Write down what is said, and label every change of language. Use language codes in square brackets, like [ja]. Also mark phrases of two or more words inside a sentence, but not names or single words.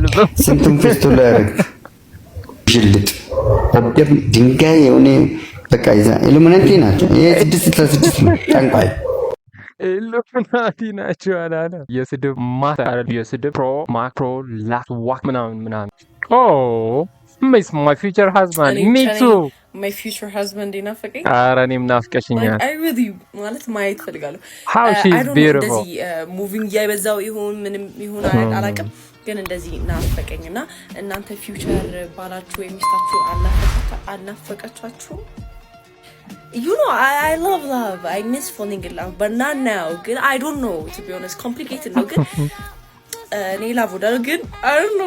[am] ስንቱን ፌስቱላ ያረግ ሽልጥ ደደብ ድንጋይ የሆነ በቃ ይዛ ኢሉሚናቲ ናቸው። ይሄ 666 ነው ጠንቋይ ኢሉሚናቲ ናቸው አላለ። የስድብ ማስተር የስድብ ፕሮ ማክሮ ላክ ዋክ ምናምን [en] oh miss my future husband me too my future husband ይናፈቀኝ። [am] ኧረ እኔም ናፍቀሽኛል። [en] I really [am] ማለት ማየት ፈልጋለሁ። [en] how she is beautiful [am] እንደዚህ ሙቪንግ ያይበዛው ይሁን ምንም ይሁን አላውቅም፣ ግን እንደዚህ ናፈቀኝና እናንተ ፊውቸር ባላችሁ የሚስታችሁ አልናፈቃችሁ? [en] You know, I love love. I miss falling in love, but not now. Good, I don't know. To be honest, complicated. No good. I love it. Good, I don't know.